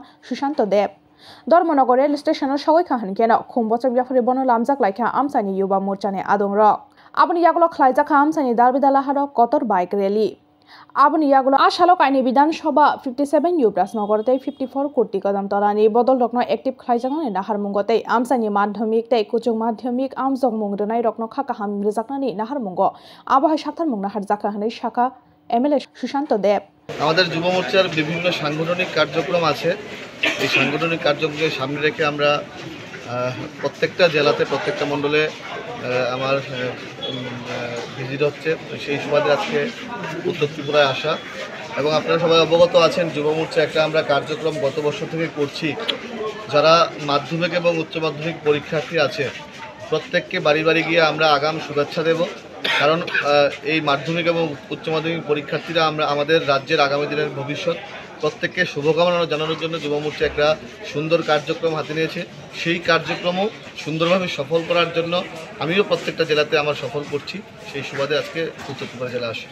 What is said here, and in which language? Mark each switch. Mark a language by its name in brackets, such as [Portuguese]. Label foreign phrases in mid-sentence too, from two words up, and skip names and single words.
[Kok Borok] Sushanto Dev Dormonogor Rail Station Shawai Khan Kena Khumbochak Biafri Bono Lamjak Laikha Amsani Yuba Morchani Adongrok Aboni Yagulo Khlaijak Amsani Dalbidala Haro Kotor [English] Bike Rally [Kok Borok] Aboni Yagulo Ashalo Kaini Bidhan Sabha 57 Yubras Nogorte 54 Kurti Kadam Tolani Bodol Rokno Active Khlaijakani Nahar Mungote Amsani Madhyamik Tei Kuchung Madhyamik Amjong Mungrenai Rokno Khakaham Rejaknani Nahar Mungo Abohai Shakthar Mungna Harjaka Hani Shaka MLA Sushanto Dev [Bangla] আমাদের যুব মোর্চার বিভিন্ন সাংগঠনিক কার্যক্রম আছে এই সাংগঠনিক কার্যক্রমকে সামনে রেখে আমরা প্রত্যেকটা জেলাতে প্রত্যেকটা মণ্ডলে আমার ভিজিট হচ্ছে সেই সুবাদে আজকে উত্তর ত্রিপুরায় আসা এবং আপনারা সবাই অবগত আছেন যুব মোর্চা একটা আমরা কার্যক্রম গত বছর থেকে করছি যারা মাধ্যমিক এবং উচ্চ মাধ্যমিক পরীক্ষার্থী আছে প্রত্যেককে বাড়ি বাড়ি গিয়ে আমরা আগাম শুভেচ্ছা দেব কারণ এই মাধ্যমিক এবং উচ্চ মাধ্যমিক পরীক্ষার্থীরা আমরা আমাদের রাজ্যের আগামী দিনের ভবিষ্যৎ প্রত্যেককে শুভকামনা জানানোর জন্য যুব মোর্চা একটা সুন্দর কার্যক্রম হাতে নিয়েছে সেই কার্যক্রমও সুন্দরভাবে সফল করার জন্য আমিও প্রত্যেকটা জেলাতে আমার সফল করছি সেই সুবাদে আজকে উত্তর ত্রিপুরা জেলা আসি